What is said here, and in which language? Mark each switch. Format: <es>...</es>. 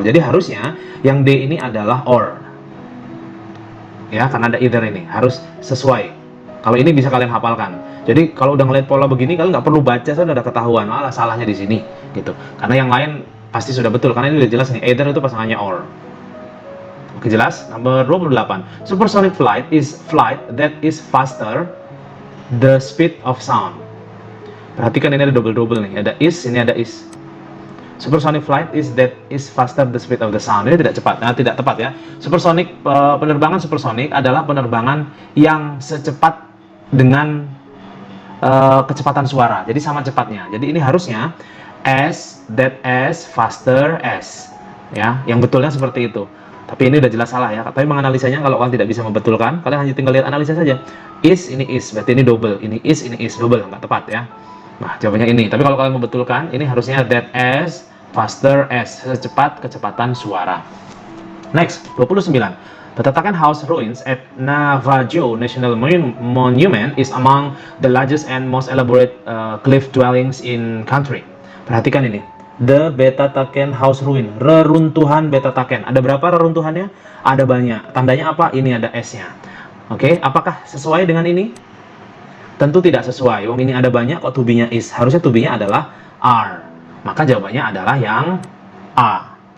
<id>Jadi harusnya yang D ini adalah or. Ya, karena ada either ini, harus sesuai. Kalau ini bisa kalian hafalkan. Jadi kalau udah ngeliat pola begini, kalian nggak perlu baca, sudah ada ketahuan. Malah salahnya di sini, gitu. Karena yang lain pasti sudah betul. Karena ini udah jelas nih, either itu pasangannya or. Oke, jelas. Nomor 28.</id> <en>Supersonic flight is flight that is faster the speed of sound.</en> <id>Perhatikan ini ada double-double nih. Ada is, ini ada is.</id> <en>Supersonic flight is that is faster the speed of the sound.</en> <id>Ini tidak cepat, tidak tepat ya. Supersonic, penerbangan supersonic adalah penerbangan yang secepat dengan kecepatan suara. Jadi sama cepatnya. Jadi ini harusnya as, that as, faster as. Ya, yang betulnya seperti itu. Tapi ini udah jelas salah ya. Tapi menganalisanya kalau kalian tidak bisa membetulkan, kalian hanya tinggal lihat analisa saja. Is, ini is, berarti ini double. Ini is, double, nggak tepat ya. Nah, jawabannya ini. Tapi kalau kalian membetulkan, ini harusnya that as, faster as, secepat kecepatan suara. Next, 29.</id> <en>The Tatakan House ruins at Navajo National Monument is among the largest and most elaborate cliff dwellings in country.</en> <id>Perhatikan ini. The Betataken House Ruin, reruntuhan Betataken. Ada berapa reruntuhannya? Ada banyak. Tandanya apa? Ini ada S-nya. Oke, apakah sesuai dengan ini? Tentu tidak sesuai. Wong ini ada banyak, kok to be-nya is. Harusnya to be-nya adalah are. Maka jawabannya adalah yang A.</id>